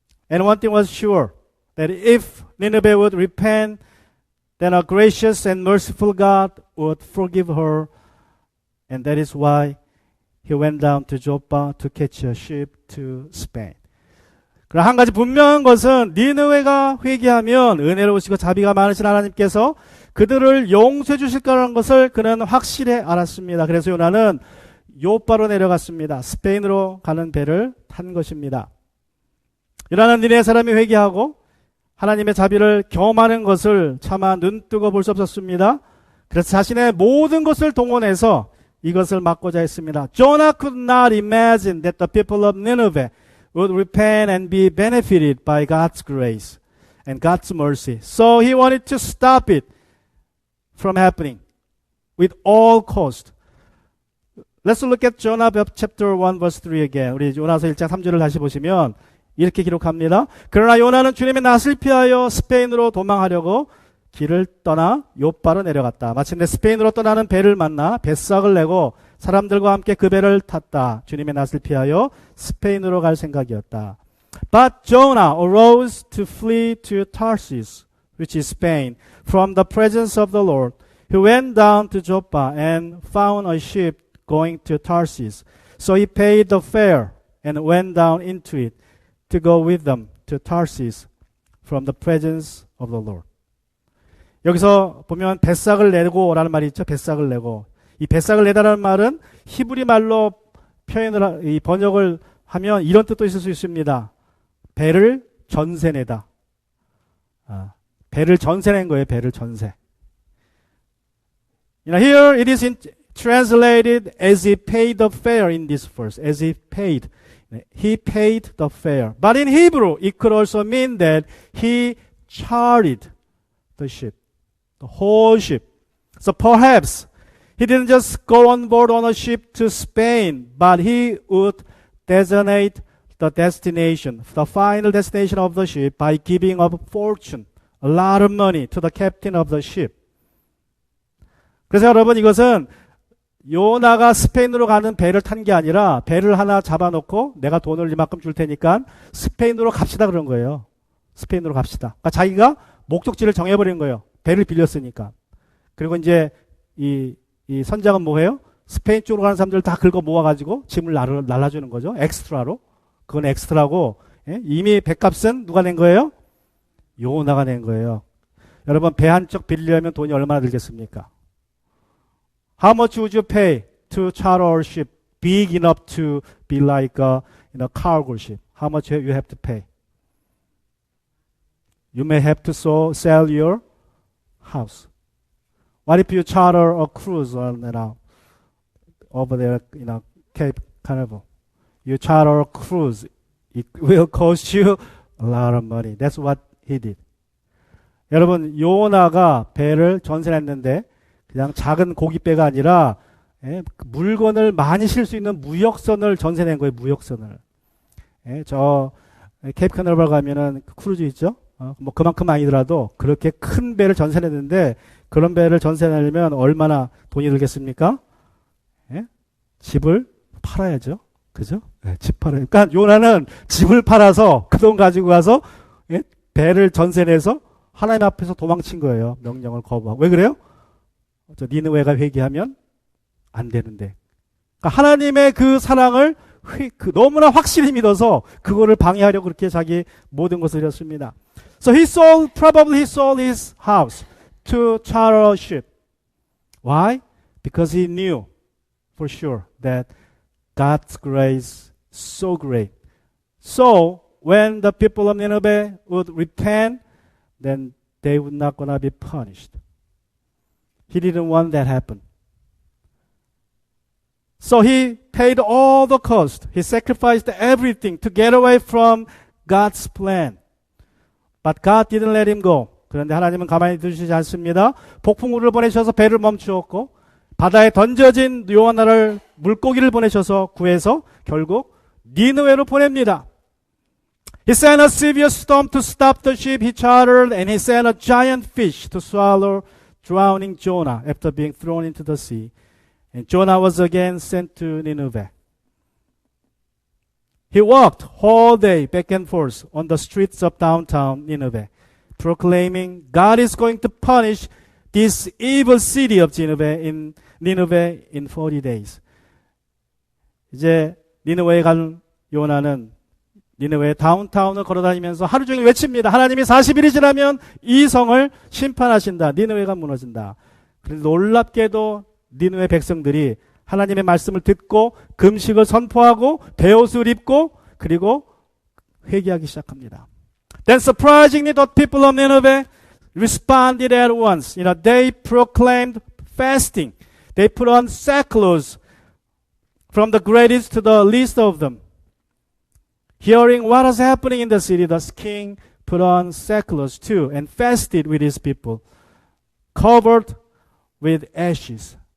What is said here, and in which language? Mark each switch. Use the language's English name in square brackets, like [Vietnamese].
[English] And one thing was sure, that if Nineveh would repent, then a gracious and merciful God would forgive her. And that is why he went down to Joppa to catch a ship to Spain. [Korean] 그러나 한 가지 분명한 것은 니느웨가 회개하면 은혜로우시고 자비가 많으신 하나님께서 그들을 용서해 주실 거라는 것을 그는 확실히 알았습니다. 그래서 요나는 요빠로 내려갔습니다. 스페인으로 가는 배를 탄 것입니다. 요나는 니느웨 사람이 회개하고 하나님의 자비를 경험하는 것을 차마 눈뜨고 볼 수 없었습니다. 그래서 자신의 모든 것을 동원해서 이것을 막고자 했습니다. [English] Jonah could not imagine that the people of Nineveh would repent and be benefited by God's grace and God's mercy. So he wanted to stop it from happening with all cost. Let's look at Jonah chapter 1 verse 3 again. [Korean] 우리 요나서 1장 3절을 다시 보시면 이렇게 기록합니다. 그러나 요나는 주님의 낯을 피하여 스페인으로 도망하려고 길을 떠나 요빠로 내려갔다. 마침내 스페인으로 떠나는 배를 만나 뱃삭을 내고 사람들과 함께 그 배를 탔다. 주님의 낯을 피하여 스페인으로 갈 생각이었다. [English] But Jonah arose to flee to Tarsus, which is Spain, from the presence of the Lord. He went down to Joppa and found a ship going to Tarsus. So he paid the fare and went down into it to go with them to Tarsus from the presence of the Lord. [Korean] 여기서 보면 뱃삭을 내고라는 말이 있죠. 뱃삭을 내고. 이 뱃삭을 내다라는 말은 히브리 말로 이 번역을 하면 이런 뜻도 있을 수 있습니다. 배를 전세내다. 배를 전세낸 거예요. 배를 전세. [English] Here it is translated as he paid the fare in this verse. As he paid. He paid the fare. But in Hebrew, it could also mean that he chartered the ship. The whole ship. So perhaps he didn't just go on board on a ship to Spain, but he would designate the destination, the final destination of the ship by giving up fortune, a lot of money to the captain of the ship. [Korean] 그래서 여러분 이것은 요나가 스페인으로 가는 배를 탄 게 아니라 배를 하나 잡아놓고 내가 돈을 이만큼 줄 테니까 스페인으로 갑시다 그런 거예요. 스페인으로 갑시다. 그러니까 자기가 목적지를 정해버린 거예요. 배를 빌렸으니까. 그리고 이제 이 선장은 뭐해요? 스페인 쪽으로 가는 사람들을 다 긁어 모아가지고 짐을 날라주는 거죠. 엑스트라로. 그건 엑스트라고. 예? 이미 배값은 누가 낸 거예요? 요나가 낸 거예요. 여러분 배 한 척 빌리려면 돈이 얼마나 들겠습니까? [English] How much would you pay to charter a ship big enough to be like a cargo ship? How much you have to pay? You may have to sell your house. What if you charter a cruise on over there, Cape Canaveral? You charter a cruise. It will cost you a lot of money. That's what he did. [Korean] 여러분, 요나가 배를 전세했는데 그냥 작은 고깃배가 아니라 물건을 많이 실 수 있는 무역선을 전세낸 거예요. 무역선을. 저 케이프 카나베럴 가면은 크루즈 있죠? 뭐 그만큼 아니더라도 그렇게 큰 배를 전세냈는데 그런 배를 전세내려면 얼마나 돈이 들겠습니까? 집을 팔아야죠. 그죠? 집 팔아요. 그러니까 요나는 집을 팔아서 그 돈 가지고 가서 배를 전세내서 하나님 앞에서 도망친 거예요. 명령을 거부하고. 왜 그래요? 니느웨가 회개하면 안 되는데. 그러니까 하나님의 그 사랑을 너무나 확실히 믿어서 그거를 방해하려고 그렇게 자기 모든 것을 했습니다. [English] So probably he sold his house to charter a ship. Why? Because he knew for sure that God's grace so great. So when the people of Nineveh would repent, then they would not gonna be punished. He didn't want that happen. So he paid all the cost. He sacrificed everything to get away from God's plan. But God didn't let him go. [Korean] 그런데 하나님은 가만히 두시지 않습니다. 폭풍우를 보내셔서 배를 멈추었고 바다에 던져진 요나를 물고기를 보내셔서 구해서 결국 니느웨로 보냅니다. [English] He sent a severe storm to stop the ship he chartered, and he sent a giant fish to swallow drowning Jonah after being thrown into the sea. And Jonah was again sent to Nineveh. He walked all day back and forth on the streets of downtown Nineveh, proclaiming God is going to punish this evil city of Nineveh in 40 days. [Korean] 이제 니느웨에 간 요나는 니느웨 다운타운을 걸어다니면서 하루 종일 외칩니다. 하나님이 40일이 지나면 이 성을 심판하신다. 니느웨가 무너진다. 그런데 놀랍게도 니느웨 백성들이 하나님의 말씀을 듣고 금식을 선포하고 베옷을 입고 그리고 회개하기 시작합니다. [English] Then surprisingly the people of Nineveh responded at once. They proclaimed fasting. They put on sackcloth from the greatest to the least of them. Hearing what was happening in the city, the king put on sackcloth too and fasted with his people, covered with ashes.